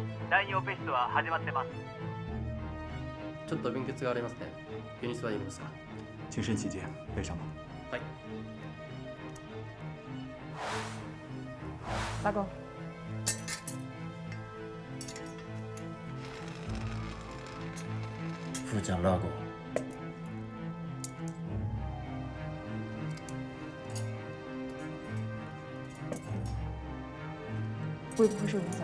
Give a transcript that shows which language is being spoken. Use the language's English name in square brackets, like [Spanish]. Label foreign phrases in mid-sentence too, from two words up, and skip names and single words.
[Japanese] 第二オペ室は始まってます。ちょっと貧血がありますね。病に座りますか。 [Chinese] 谨慎起见，背上吧。 [Japanese] はい。 [Chinese] 大哥。腹腔拉钩。会不会受影响？